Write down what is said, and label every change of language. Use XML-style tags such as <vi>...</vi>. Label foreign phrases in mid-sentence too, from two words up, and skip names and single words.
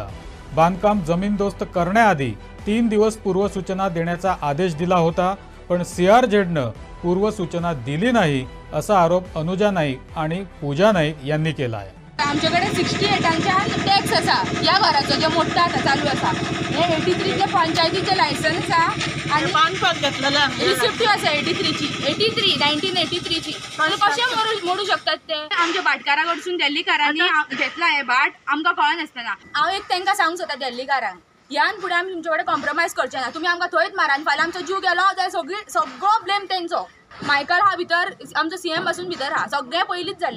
<mr>बांधकाम जमीनदोस्त करण्याआधी 3 दिवस पूर्वसूचना देण्याचा आदेश दिला होता, पण CRZनं पूर्वसूचना दिली नाही असा आरोप अनुजा नाईक आणि पूजा नाईक यांनी केला आहे.</mr> <kok>आमच्याकडे 68च्या टॅक्स असा या घराचो जो मोठा आता चालू असा. हे 83 चे पंचायतीचे लायसन्स आसा आणि बांधपाक घेतलेला रिसिप्ट असा 1983 ची.</kok> <mr>पण कशे मोडू शकतात ते?</mr> <kok>आमच्या भाटकाराकडसून दिल्लीकारांनी घेतला हे भाट आमकां कळनासतना. हांव एक तांकां सांगूंक सोदता दिल्लीकारांक, ह्यान फुडें आमी तुमचे कडेन कॉम्प्रोमायज करचे ना. तुमी आमकां थंयच मारा आनी फाल्यां आमचो जीव गेलो जाल्यार सगळो ब्लेम तेंचो. मायकल हा भितर आमचो CM पासून भितर हा, सगळे पयलींच जाल्ले.</kok>